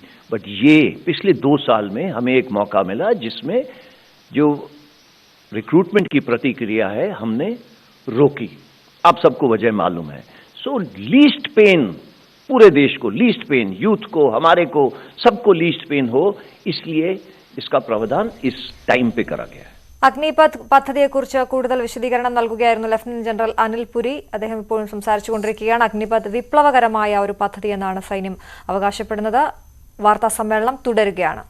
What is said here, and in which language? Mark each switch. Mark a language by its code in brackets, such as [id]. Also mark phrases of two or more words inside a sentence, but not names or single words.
[hi] बट ये पिछले 2 साल में हमें एक मौका मिला जिसमें जो रिक्रूटमेंट की प्रतिक्रिया है हमने रोकी। आप सबको वजह मालूम है। सो [en] least pain [hi] पूरे देश को, [en] least pain [hi] यूथ को, हमारे को, सबको [en] least pain [hi] हो, इसलिए इसका प्रावधान इस टाइम पे करा गया है। [ml] അഗ്നിപഥ് പദ്ധതിയെക്കുറിച്ച് കൂടുതൽ വിശദീകരണം നൽകുകയായിരുന്നു ലഫ്റ്റനന്റ് ജനറൽ അനിൽ പുരി. അദ്ദേഹം ഇപ്പോഴും സംസാരിച്ചുകൊണ്ടിരിക്കുകയാണ്. അഗ്നിപഥ് വിപ്ലവകരമായ ഒരു പദ്ധതിയെന്നാണ് സൈന്യം അവകാശപ്പെടുന്നത്. വാർത്താ സമ്മേളനം തുടരുകയാണ്.